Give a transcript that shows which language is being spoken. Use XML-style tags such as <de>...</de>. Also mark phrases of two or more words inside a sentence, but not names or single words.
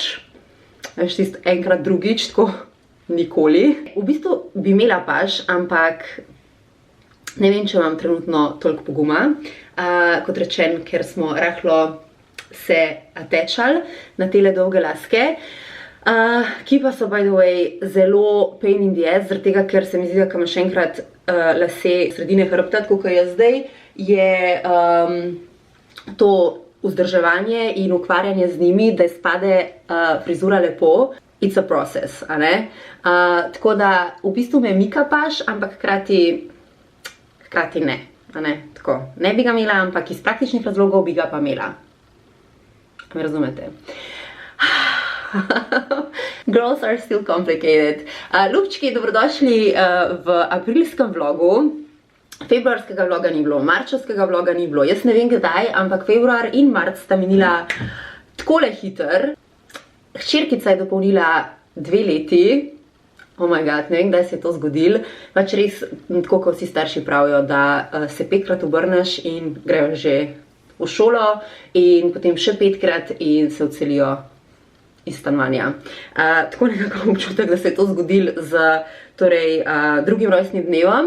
<sl>Veš, tisto enkrat drugič, tako nikoli. V bistvu bi imela paž, ampak ne vem, če imam trenutno toliko poguma. Kot rečen, ker smo rahlo se atečali na tele dolge laske, ki pa so,</sl> <en>by the way,</en> <sl>zelo</sl> <en>pain in the ass,</en> <sl>zaradi tega, ker se mi zdi, da ko imaš enkrat lase sredine hrbta, tako kot je zdaj, je to vzdrževanje in ukvarjanje z njimi, da izpade frizura lepo.</sl> <en>It's a process,</en> <sl>a ne? Tako da v bistvu me mika paž, ampak hkrati ne, a ne? Tako, ne bi ga imela, ampak iz praktičnih razlogov bi ga pa imela. Me razumete?</sl> <en>Girls are still complicated.</en> <sl>Ljubčki, dobrodošli v aprilskem vlogu. Februarskega vloga ni bilo, marčevskega vloga ni bilo. Jaz ne vem kdaj, ampak februar in marc sta minila takole hiter. Hčerkica je dopolnila 2 leti.</sl> <en>Oh my god,</en> <sl>ne vem, kdaj se je to zgodilo. Pač res, tako kot vsi starši pravijo, da se 5-krat obrneš in grejo že v šolo in potem še 5-krat in se odselijo iz stanovanja. Tako nekako občutek, da se je to zgodilo z drugim rojstnim dnevom.</sl>